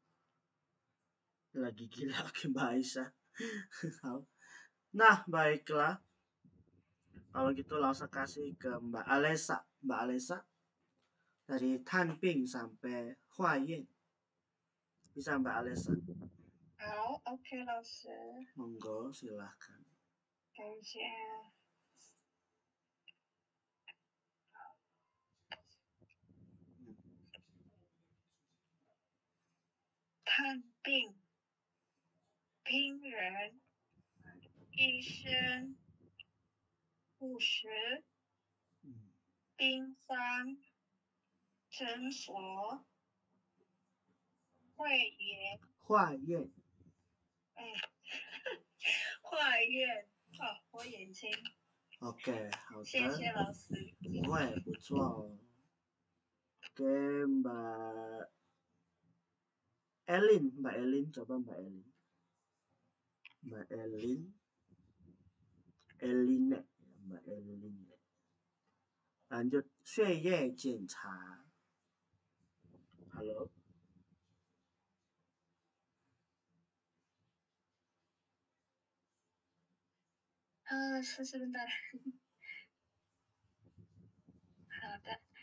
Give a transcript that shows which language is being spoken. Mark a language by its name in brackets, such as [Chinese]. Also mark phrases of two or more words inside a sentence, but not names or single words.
[Indonesian] Lagi gila ke Mbak Aisyah. Nah baiklah, kalau gitu langsung kasih ke Mbak Alesa. Mbak Alesa, dari Tanping sampai Huayin. Bisa Mbak Alesa? [Chinese] 好，OK，老师， [Indonesian] Monggo silahkan. [Chinese] 感谢。探病，病人，医生，护士，嗯病房，诊所，会员，化验，化验。哦，我眼睛。 oke, 好谢谢的，老师。不会，不错哦。 [Indonesian] Oke, Mbak Elin, Mbak Elin, coba Mbak Elin. Mbak Elin, Eline, ya, Mbak Eline. Lanjut, [Chinese] 血液检查. [Indonesian] Halo, sebentar. [Chinese] 好的，